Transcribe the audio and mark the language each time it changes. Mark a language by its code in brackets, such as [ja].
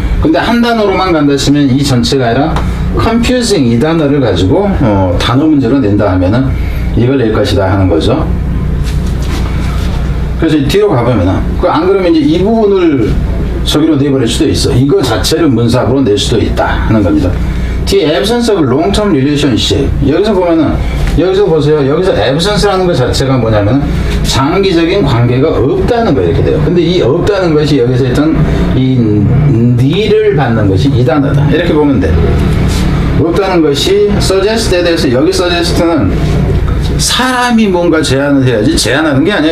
[ko] 근데 한 단어로만 간다 치면 이 전체가 아니라 confusing 이 단어를 가지고 단어 문제로 낸다 하면은 이걸 낼 것이다 하는 거죠. 그래서 뒤로 가보면은 안 그러면 이제 이 부분을 저기로 내버릴 수도 있어. 이거 자체를 문sab으로 낼 수도 있다 하는 겁니다. [en] The absence of long-term relationship. [ko] 여기서 보면은, 여기서 보세요. 여기서 absence라는 것 자체가 뭐냐면 장기적인 관계가 없다는 거 이렇게 돼요. 근데 이 없다는 것이 여기서 있던 이 need를 받는 것이 이 단어다. 이렇게 보면 돼. 없다는 것이 suggest에 대해서 여기 suggest는 사람이 뭔가 제안을 해야지 제안하는 게 아니야.